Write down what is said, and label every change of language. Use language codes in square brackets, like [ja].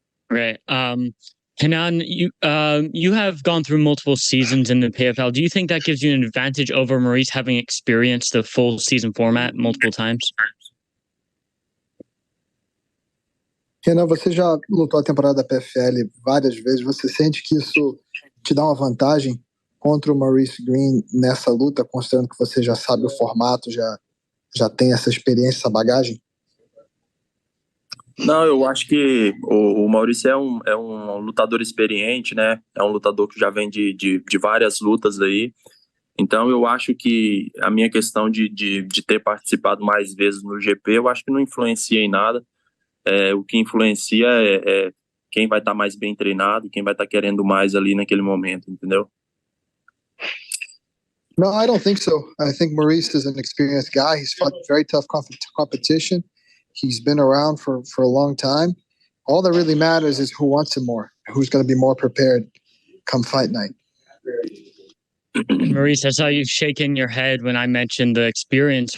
[en] Right. Renan, you have gone through multiple seasons in the PFL. Do you think that gives you an advantage over Maurice having experienced the full season format multiple times? [pt] Renan, você já lutou a temporada da PFL várias vezes. Você sente que isso te dá uma vantagem contra o Maurice Greene nessa luta, considerando que você já sabe o formato, já tem essa experiência, essa bagagem? Não, eu acho que o Maurício é um lutador experiente, né? É um lutador que já vem de várias lutas aí. Então, eu acho que a minha questão de ter participado mais vezes no GP, eu acho que não influencia em nada. O que influencia é quem vai estar mais bem treinado, quem vai estar querendo mais ali naquele momento, entendeu? [en] No, I don't think so. I think Maurice is an experienced guy. He's fought very tough competition. He's been around for a long time. All that really matters is who wants him more, who's going to be more prepared come fight night. Maurice, I saw you shaking your head when I mentioned the experience.